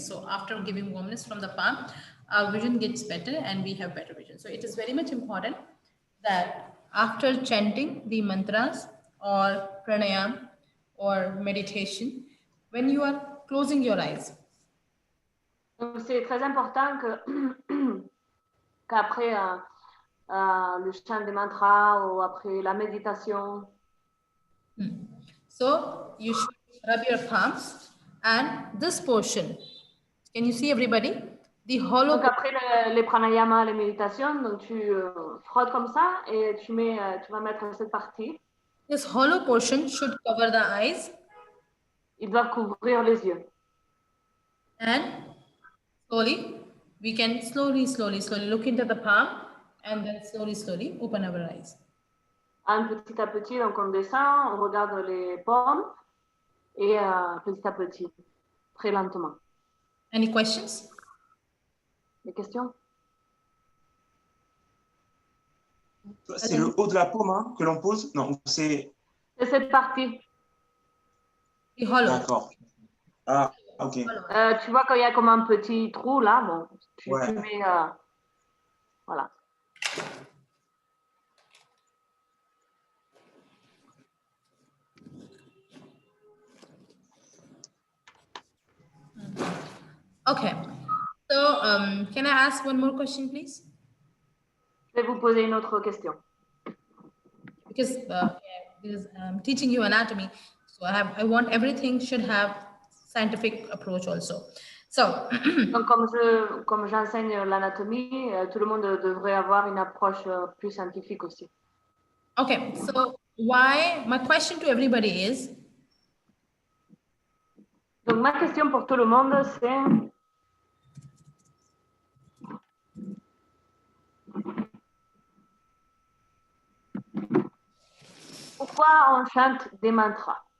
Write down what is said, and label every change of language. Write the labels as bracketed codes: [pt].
[en] So after giving warmness from the palm, our vision gets better and we have better vision. So it is very much important that after chanting the mantras or pranayam or meditation, when you are closing your eyes. [fr] Donc, c'est très important qu'après le chant des mantras ou après la méditation, [en] So you should rub your palms and this portion. Can you see everybody? The hollow. [fr] donc après les pranayamas, les méditations, donc tu frottes comme ça et tu vas mettre cette partie. [en] This hollow portion should cover the eyes. [fr] Ils doivent couvrir les yeux. [en] And slowly, we can slowly look into the palm and then slowly open our eyes. [fr] Petit à petit, donc on descend, on regarde les paumes et petit à petit, très lentement. [en] Any questions? [fr] Des questions? C'est le haut de la paume hein, que l'on pose? Non, c'est... C'est cette partie. [en] The hollow. [fr] D'accord. Ah, ok. Tu vois qu'il y a comme un petit trou là, bon, tu mets... voilà. [en] Okay. So, can I ask one more question, please? [fr] Je vais vous poser une autre question. [en] Because I'm teaching you anatomy, so I want everything should have scientific approach also. So, [fr] donc comme j'enseigne l'anatomie, tout le monde devrait avoir une approche plus scientifique aussi. [en] Okay, so my question to everybody is, [fr] donc ma question pour tout le monde, c'est pourquoi on chante des mantras?